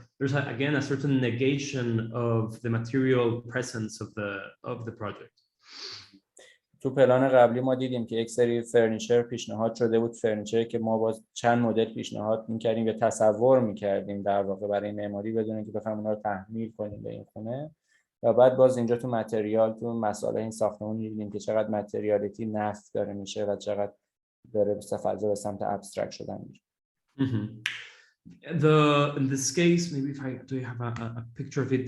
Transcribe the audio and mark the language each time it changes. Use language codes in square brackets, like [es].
[en] There's again a certain negation of the material presence of the project. [fa] تو پلان قبلی ما دیدیم که یک سری فرنیچر پیشنهاد شده بود، فرنیچری که ما باز چند مدل پیشنهاد می‌کردیم یا تصور می‌کردیم در واقع برای معماری بدون اینکه بخوایم اونها رو تحمیل کنیم به این خونه. و بعد باز اینجا تو متریال، تو مسائل این ساختمون می‌بینیم که چقدر متریالیتی نفی داره میشه و چقدر داره به سمت ابسترکت شدن میره. [en] In this case, maybe if I do you have a picture of it?